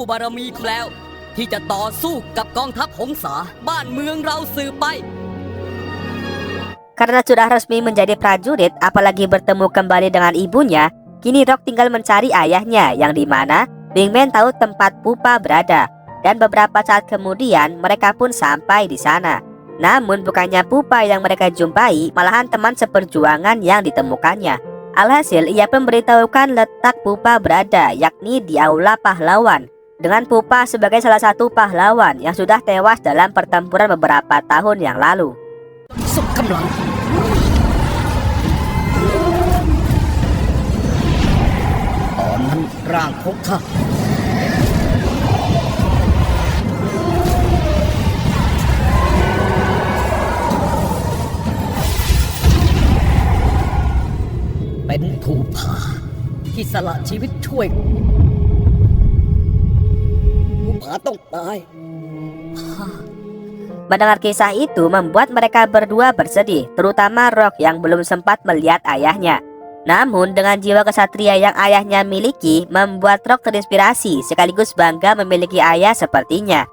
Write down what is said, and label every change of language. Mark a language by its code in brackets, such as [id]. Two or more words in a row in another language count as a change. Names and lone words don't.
[th] บารมีของแล้วที่จะต่อสู้กับกองทัพหงสาบ้านเมืองเราสืบไป [id] Karena sudah resmi menjadi prajurit, apalagi bertemu kembali dengan ibunya, kini Rock tinggal mencari ayahnya, yang dimana Wingman tahu tempat Pupa berada. Dan beberapa saat kemudian mereka pun sampai di sana. Namun bukannya Pupa yang mereka jumpai, malahan teman seperjuangan yang ditemukannya. Alhasil, ia pun memberitahukan letak Pupa berada, yakni di Aula Pahlawan, dengan Pupa sebagai salah satu pahlawan yang sudah tewas dalam pertempuran beberapa tahun yang lalu. [th] สุดกำลังตอนนั้นร่างของข้าเป็นภูผาที่สละชีวิตช่วยภูผาต้องตาย [id] Mendengar kisah itu membuat mereka berdua bersedih, terutama Rock yang belum sempat melihat ayahnya. Namun dengan jiwa kesatria yang ayahnya miliki, membuat Rock terinspirasi sekaligus bangga memiliki ayah sepertinya.